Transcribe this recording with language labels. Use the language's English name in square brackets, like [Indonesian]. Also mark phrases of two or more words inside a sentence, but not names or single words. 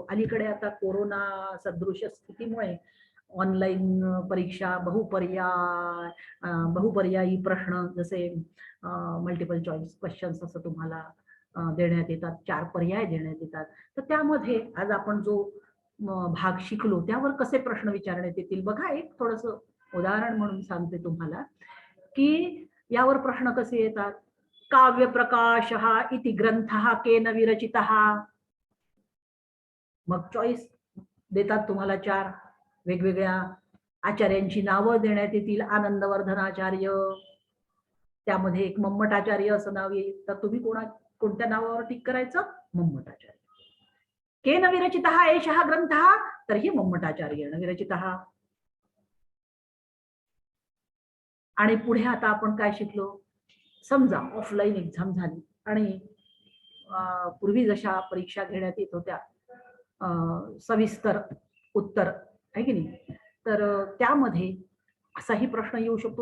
[Marathi] अलीकडे आता कोरोना सदृश स्थितीमुळे ऑनलाईन परीक्षा बहुपर्यायी प्रश्न जसे [English] multiple choice questions [Marathi] असं तुम्हाला देण्यात येतात. 4 पर्याय देण्यात येतात. तर त्यामध्ये आज आपण जो भाग शिकलो त्यावर कसे प्रश्न विचारण्यात येतील बघा. एक थोडस उदाहरण म्हणून सांगते तुम्हाला की यावर प्रश्न कसे येतात. [Sanskrit] काव्य प्रकाशः इति ग्रंथः केन विरचितः. [Marathi] मग चॉईस देतात तुम्हाला 4 वेगवेगळ्या आचार्यांची नावं देण्यात येतील. आनंदवर्धनाचार्य, त्यामध्ये एक मम्मटाचार्य असं नाव येईल. तर तुम्ही कोणत्या नावावर टिक करायचं? मम्मटाचार्य. [Sanskrit] केन विरचितः एषः ग्रंथः, तर्हि मम्मटाचार्येण विरचितः. [Marathi] आणि पुढे आता आपण काय शिकलो. समजा [English] offline exam [Marathi] झाली आणि पूर्वी जशा परीक्षा घेण्यात येत होत्या सविस्तर उत्तर आहे की नाही, तर त्यामध्ये असाही प्रश्न येऊ शकतो.